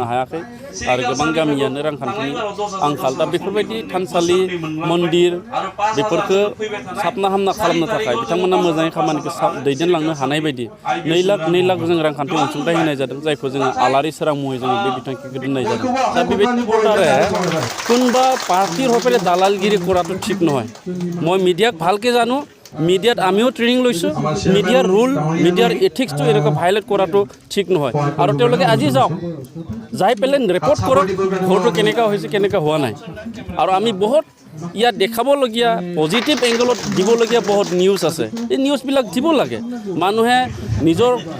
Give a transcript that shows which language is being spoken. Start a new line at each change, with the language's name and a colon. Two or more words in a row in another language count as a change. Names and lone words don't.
Bodo: हायाखै आरो गोबां गामियानो रांखान्थिनि आंखाल दा बेफोरबायदि थानसालि मन्दिर बेफोरखौ साबना हामना खालामनो थाखाय बिथांमोना मोजाङै खामानिखौ दैदेनलांनो हानाय बायदि 2 लाख जों रांखान्थि अनसुंथाइ होनाय जादों जायखौ जोङो आलारि सोरां मुङै जोङो बे बिथांखिखौ दोननाय जादों दा बेबायदि प्रकारे
Assamese: কোনবা পার্টির হয়ে দালালগিরি করাটো ঠিক নহয় মই মিডিয়াক ভালকে জানো মিডিয়াত আমিও ট্রেনিং লৈছোঁ মিডিয়াৰ ৰুল মিডিয়াৰ এথিক্সটো এনেকুৱা ভাইলেট কৰাটো ঠিক নহয় আৰু তেওঁলোকে আজি যাওক যাই পেলাই ৰিপৰ্ট কৰক ঘৰটো কেনেকুৱা হৈছে কেনেকুৱা হোৱা নাই আৰু আমি বহুত ইয়াত দেখাবলগীয়া পজিটিভ এংগলত দিবলগীয়া বহুত নিউজ আছে এই নিউজবিলাক দিব লাগে মানুহে নিজৰ